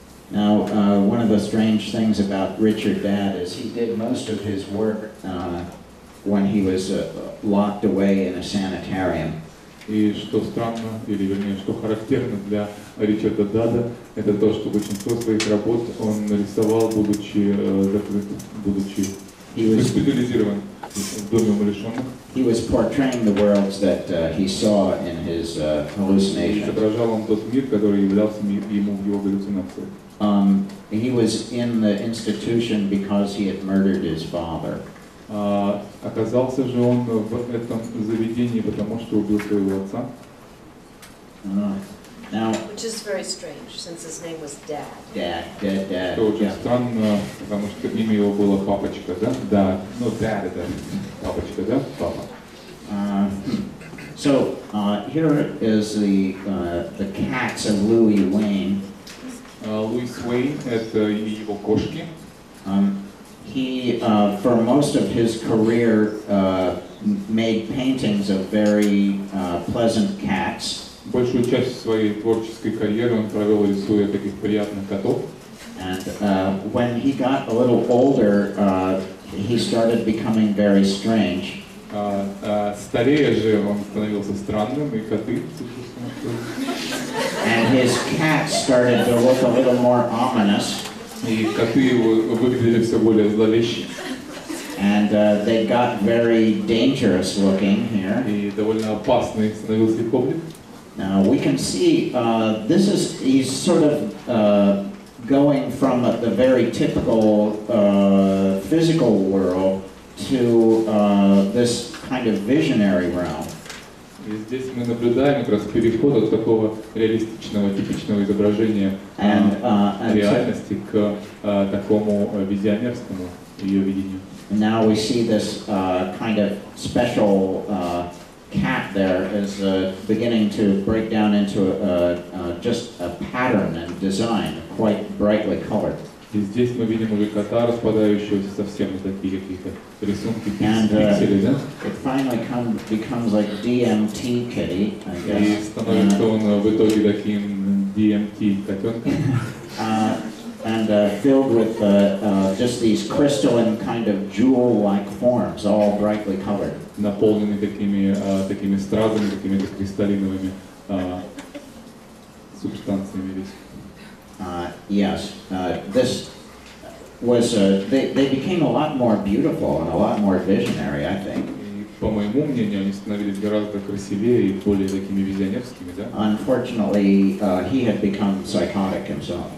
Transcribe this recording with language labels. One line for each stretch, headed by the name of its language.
English: Now, one of the strange things about Richard Dadd is he did most of his work when he was locked away in a sanitarium.
Russian: И что странно, или вернее, что характерно для Ричарда Дада, это то, что большинство своих работ он нарисовал, будучи закрытым, будучи госпитализирован в доме умалишенных.
English: He was portraying the worlds that he saw in his hallucinations.
Russian: Изображал он тот мир, который являлся ему в его галлюцинациях.
English: He was in the institution because he had murdered his father.
Russian: Оказался же он в этом заведении, потому что убил своего отца.
English: Now, which is very strange, since his name was Dad. Dad.
Russian: Что очень странно, потому что имя его было Папочка, да? Да, ну Dad это Папочка, да? Папа.
English: So here is the cats of Louis Wayne.
Russian: Луис Уэйн это его кошки.
English: He, for most of his career, made paintings of very pleasant cats.
Russian: Большую часть своей творческой карьеры он провел, рисуя таких приятных котов.
English: And when he got a little older, he started becoming very strange.
Russian: Старея же он становился странным, и коты.
English: And his cats started to look a little more ominous.
Russian: И коты выглядели все более зловеще.
English: And they got very dangerous looking here.
Russian: И довольно опасный становился их облик.
English: Now we can see he's sort of going from the very typical physical world to this kind of visionary realm.
Russian: И здесь мы наблюдаем как раз переход от такого реалистичного, типичного изображения реальности к такому визионерскому ее видению.
English: Now we see this kind of special cat there is beginning to break down into just a pattern and design, quite brightly colored.
Russian: И здесь мы видим уже кота, распадающегося совсем на такие какие-то рисунки,
English: And
Russian: пиксели, да?
English: it finally becomes like DMT kitty, I guess.
Russian: И становится он в итоге таким DMT котенком.
English: And filled with just these crystalline kind of jewel-like forms, all brightly colored.
Russian: Наполненный такими стразами, такими кристаллиновыми субстанциями весь.
English: Yes, this was, they became a lot more beautiful and a lot more visionary, I think.
Russian: И, по моему мнению, они становились гораздо красивее и более такими визионерскими, да?
English: Unfortunately, he had become psychotic himself.